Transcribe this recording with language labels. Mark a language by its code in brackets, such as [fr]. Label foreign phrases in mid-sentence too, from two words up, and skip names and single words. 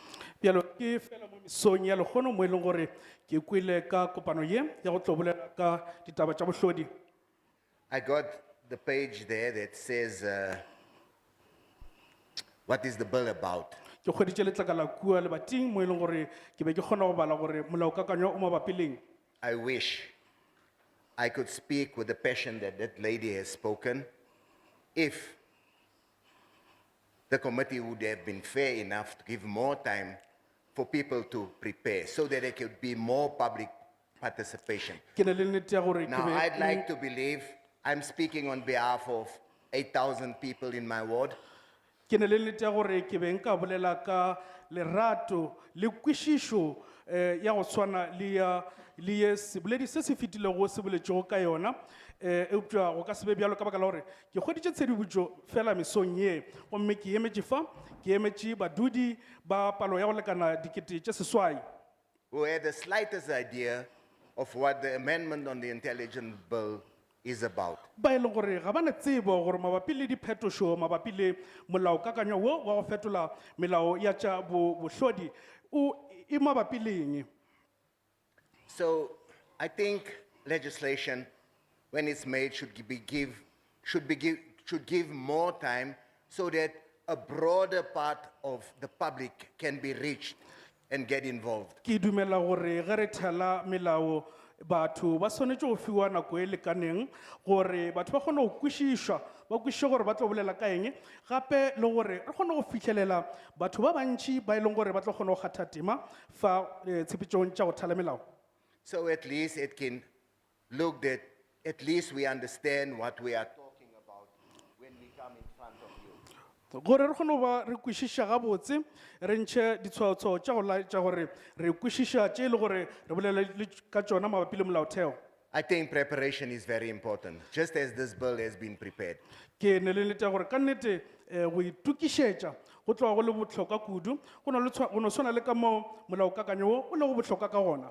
[nso] Bjalo ke fela mo mesong ya lekgono mo e leng gore ke kwele ka kopano ye ya go tlo bolela ka ditaba tša bohlodi. [en] I got the page there that says, what is the bill about? [nso] Ke kgweditše letlakala kua lebating mo e leng gore ke be ke kgona go bala gore molaokakanywa o mabapi le eng. [en] I wish I could speak with the passion that that lady has spoken if the committee would have been fair enough to give more time for people to prepare so that there could be more public participation. [nso] Ke na le nnete ya gore ke [en] Now, be- I'd like to believe I'm speaking on behalf of 8,000 people in my ward. [nso] Ke na le nnete ya gore ke be nka bolela ka lerato le kwešišo ya go swana le ye seboledi se se fetilego se boletšego ka yona eupša go ka se be bjalo ka baka la gore ke kgweditše tshedibotšo fela mesong ye gomme ke emetše fa ke emetše badudi ba palo ya go lekana dikete tše seswai [en] Who had the slightest idea of what the amendment on the intelligence bill is about. [nso] ba e leng gore ga ba na tsebo gore mabapi le diphetošo mabapi le molaokakanywa wo wa go fetola melao ya tša bohlodi e mabapi le eng. [en] So I think legislation, when it's made, should give more time so that a broader part of the public can be reached and get involved. [nso] Ke dumela gore ge re thala melao batho ba swanetše go fiwa nako e lekaneng gore batho ba kgone go kwešišwa ba kwešiše gore ba tlo bolela ka eng gape le gore re kgone go fitlhelela batho ba bantši ba e leng gore ba tlo kgone go kgatha tema fa tshepetšong tša go thala melao. [en] So at least it can look that at least we understand what we are talking about when we come in front of you. [nso] Gore re kgone go ba re kwešiša gabotse re ntšhe ditshwaotshwao tša go laetša gore re kwešiša tše e le gore re bolela le ka tšona mabapi le molaotheo. [en] I think preparation is very important, just as this bill has been prepared. [nso] Ke ne le nnete ya gore ka nnete go itukišetša go tloga go le bohlokwa kudu go no swana le ka moo molaokakanyo wo o le go bohlokwa ka gona.